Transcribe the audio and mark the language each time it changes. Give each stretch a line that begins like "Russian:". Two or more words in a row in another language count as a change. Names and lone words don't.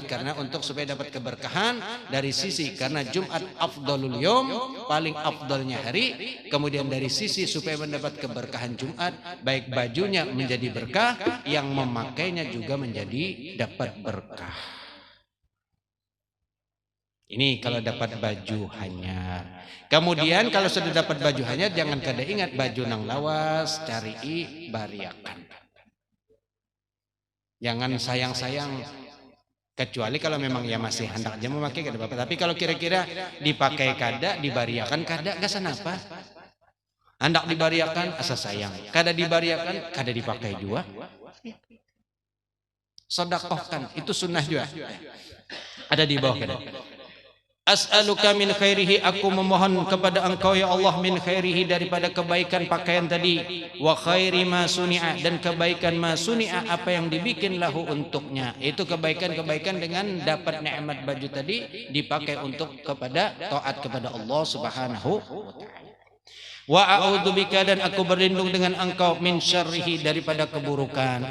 Indonesian: Karena untuk supaya dapat keberkahan dari sisi karena Jumat
Arabic: afdalul yom,
Indonesian: paling afdalnya hari. Kemudian dari sisi supaya mendapat keberkahan Jumat, baik bajunya menjadi berkah, yang memakainya juga menjadi dapat berkah. Ini kalau dapat baju hanyar.
Banjar: Kemudian kalau sudah dapat baju hanyar, jangan kada ingat baju nang lawas, cari bariakan.
Indonesian: Jangan sayang-sayang, kecuali kalau memang ya masih hendak aja memakai
Banjar: kada apa-apa. Tapi kalau kira-kira dipakai kada, dibariakan kada, gasan apa? Hendak dibariakan asa sayang, kada dibariakan kada dipakai juga.
Indonesian: Sedekahkan, itu sunnah juga.
Banjar: Ada di bawah kada.
Arabic: As'aluka min khairihi,
Indonesian: aku memohon kepada engkau
Arabic: ya Allah min khairihi,
Indonesian: daripada kebaikan pakaian tadi,
Arabic: wa khairi ma suni'a,
Indonesian: dan kebaikan
Arabic: ma suni'a,
Indonesian: apa yang dibikin lahu untuknya. Itu kebaikan-kebaikan dengan dapat nikmat baju tadi dipakai untuk kepada taat kepada
Arabic: Allah Subhanahu wa taala. Wa a'udzubika,
Indonesian: dan aku berlindung dengan engkau
Arabic: min syarrihi,
Indonesian: daripada keburukan.